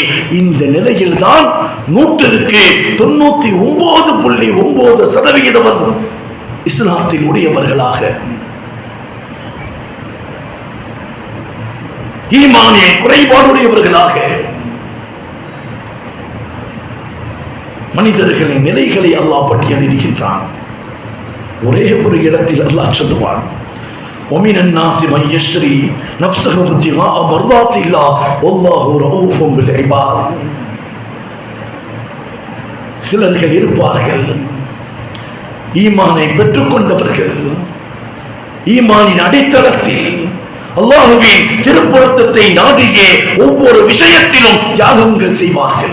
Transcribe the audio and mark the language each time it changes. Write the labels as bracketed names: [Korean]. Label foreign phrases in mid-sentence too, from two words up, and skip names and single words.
[Tamil] இந்த நிலையில் தான் 99.9% இஸ்லாத்தில் உடையவர்களாக, ஈமானிய குறைபாடுடையவர்களாக மனிதர்களின் நிலைகளை அல்லாஹ் பட்டியலிடுகின்றான். ஒரே ஒரு இடத்தில் அல்லாஹ் சொல்லுவான், [Arabic] وَمِنَ النَّاسِ مَن يَشْتَرِي نَفْسَهُ ابْتِغَاءَ مَرْضَاتِ اللَّهِ وَاللَّهُ رَءُوفٌ بِالْعِبَادِ. [Tamil] சிலர்கள் இருப்பார்கள், ஈமானை பெற்றுக்கொண்டவர்கள், ஈமானின் அடித்தளத்தில் அல்லாஹ்வின் திருப்பொருத்தத்தை நாடியே ஒவ்வொரு விஷயத்திலும் தியாகங்கள் செய்வார்கள்.